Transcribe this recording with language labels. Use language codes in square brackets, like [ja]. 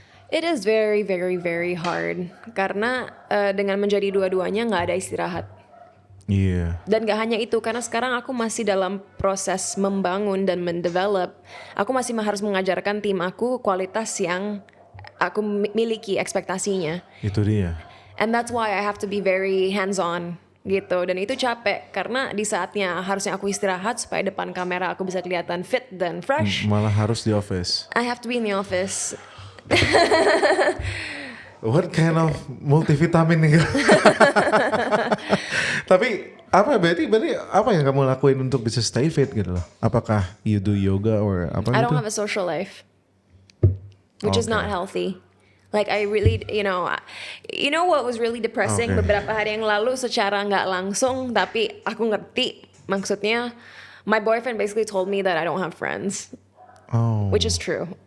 [en] It is very, very, very hard. [id] Karena dengan menjadi dua-duanya nggak ada istirahat. Iya. Dan gak hanya itu, karena sekarang aku masih dalam proses membangun dan mendevelop. Aku masih harus mengajarkan tim aku kualitas yang aku miliki ekspektasinya. Itu dia. [en] And that's why I have to be very hands-on [id] gitu. Dan itu capek, karena di saatnya harusnya aku istirahat supaya depan kamera aku bisa kelihatan fit dan fresh. Malah harus di office. [en] I have to be in the office. What kind of multivitamin nih? [id] Tapi berarti apa yang kamu lakuin untuk bisa stay fit gitu loh? [en] Apakah you do yoga or apa gitu? I don't have a social life, which is not healthy. Like I really, you know what was really depressing [id] beberapa hari yang lalu secara nggak langsung, tapi aku ngerti maksudnya. [en] My boyfriend basically told me that I don't have friends, which is true.